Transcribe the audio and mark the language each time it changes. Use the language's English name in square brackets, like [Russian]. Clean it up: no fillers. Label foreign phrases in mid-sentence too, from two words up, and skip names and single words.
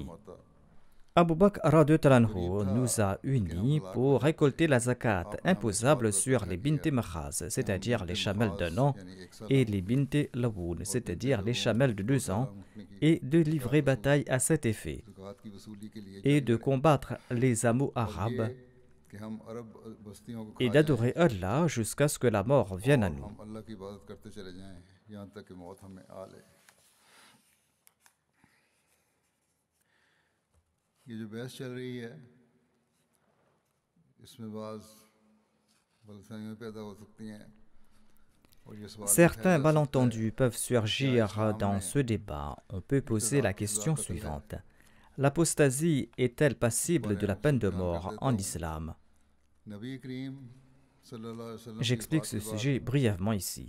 [French] Abu Bakr [Arabic] رضي الله عنه [French] nous a unis pour récolter la zakat imposable sur les [Arabic] بنت مخاض, [French] c'est-à-dire les chamelles d'un an, et les [Arabic] بنت لبون, [French] c'est-à-dire les chamelles de 2 ans, et de livrer bataille à cet effet, et de combattre les hameaux arabes, et d'adorer Allah jusqu'à ce que la mort vienne à nous. [Urdu] یہ جو بحث چل رہی ہے اس میں بعض غلط فہمیاں پیدا ہو سکتی ہیں [French] Certains malentendus peuvent surgir dans ce débat. On peut poser la question suivante. L'apostasie est-elle passible de la peine de mort en islam? J'explique ce sujet brièvement ici.